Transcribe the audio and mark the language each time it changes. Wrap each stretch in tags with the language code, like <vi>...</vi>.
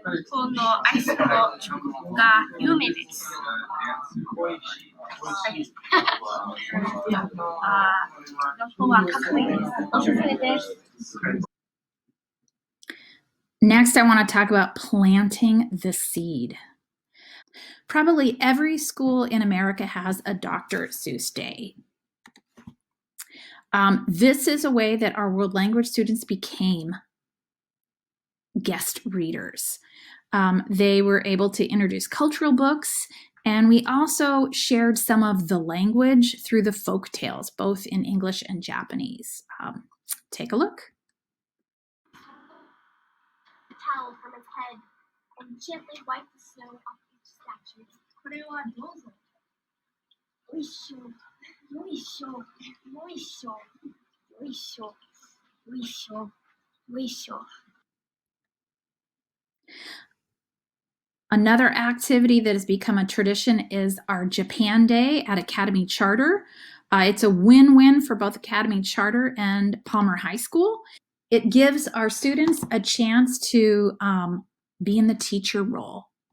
<ja>このアイスの彫刻が有名です。ノースポーはかっこいいです。おすすめです。</ja> <en>Next, I want to talk about planting the seed. Probably every school in America has a Dr. Seuss Day. This is a way that our world language students became guest readers. They were able to introduce cultural books, and we also shared some of the language through the folk tales, both in English and Japanese. Take a look. Towel from its head and gently wipe the snow off each statue.</en> <ja>これはどうぞ。よいしょ、よいしょ、よいしょ、よいしょ、よいしょ、よいしょ。</ja> <en>Another activity that has become a tradition is our Japan Day at Academy Charter. It's a win-win for both Academy Charter and Palmer High School. It gives our students a chance to be in the teacher role.</en>